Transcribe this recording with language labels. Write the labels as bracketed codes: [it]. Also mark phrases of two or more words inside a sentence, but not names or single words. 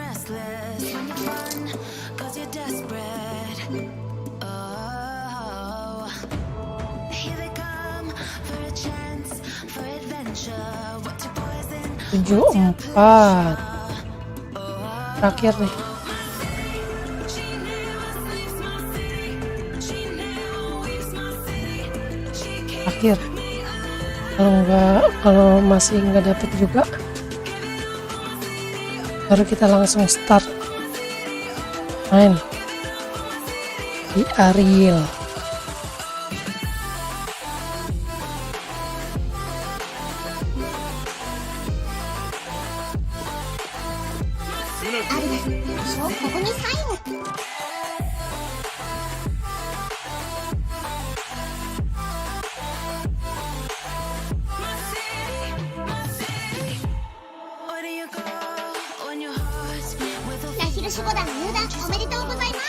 [en] ruthless when you're fun, 'cause you're desperate. Oh, here they come for a chance, for adventure. What's your poison? [id] 74 terakhir nih. Akhir, kalau masih nggak dapet juga baru kita langsung start main di Ariel. [ja] そうここにサイン。ナヒル守護団入団おめでとうございます。